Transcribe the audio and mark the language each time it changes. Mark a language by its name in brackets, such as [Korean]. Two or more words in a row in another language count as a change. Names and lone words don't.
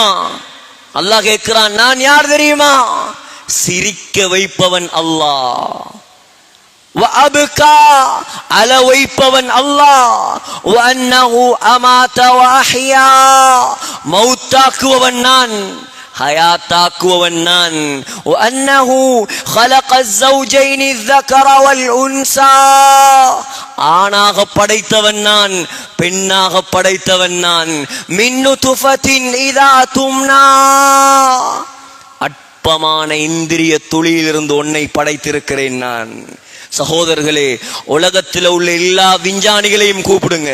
[Tamil] அல்லாஹ் கேட்கிறான், நான் யார் தெரியுமா? சிரிக்க வைப்பவன் அல்லாஹ். [Arabic] وأبكى, [Tamil] அழ வைப்பவன் அல்லாஹ். [Arabic] وأنه أمات وأحيا, [Tamil] மௌத்தாக்குவவன் நான், ஹயாத்தாக்குவவன் நான். [Arabic] وأنه خلق الزوجين الذكر والانثى, [Tamil] ஆணாக படைத்தவன் நான், பெண்ணாக படைத்தவன் நான். [Arabic] من نطفة إذا تمنى, [Tamil] அற்பமான இந்திரிய துளியிலிருந்து உன்னை படைத்திருக்கிறேன் நான். சகோதரர்களே, உலகத்தில் உள்ள எல்லா விஞ்ஞானிகளையும் கூப்பிடுங்க.